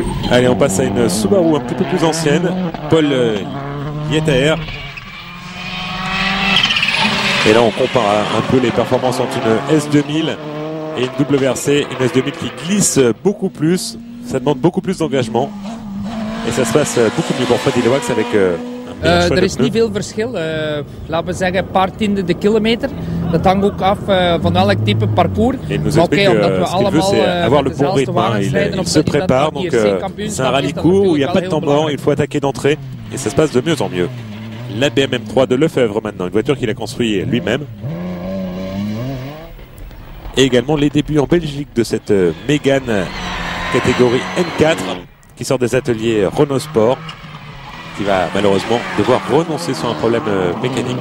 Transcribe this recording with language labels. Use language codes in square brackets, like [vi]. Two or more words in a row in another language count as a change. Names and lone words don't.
[fr] Allez, on passe à une Subaru un petit peu plus ancienne, Paul Lietaer. Et là, on compare un peu les performances entre une S2000 et une WRC, une S2000 qui glisse beaucoup plus, ça demande beaucoup plus d'engagement. Et ça se passe beaucoup mieux pour Freddy Loax avec [nl] er is niet veel verschil. Laten we zeggen, een paar tienden de kilometer. Dat hangt ook af van welk type parcours. [fr] Et il nous explique que ce qu'il veut, c'est avoir le bon rythme. Il se prépare, donc c'est un rallye court où il n'y a pas de temps mort, il faut attaquer d'entrée. Et ça se passe de mieux en mieux. La BM-M3 de Lefebvre maintenant, une voiture qu'il a construite lui-même. Et également les débuts en Belgique de cette Mégane catégorie N4 qui sort des ateliers Renault Sport, qui va malheureusement devoir renoncer sur un problème mécanique.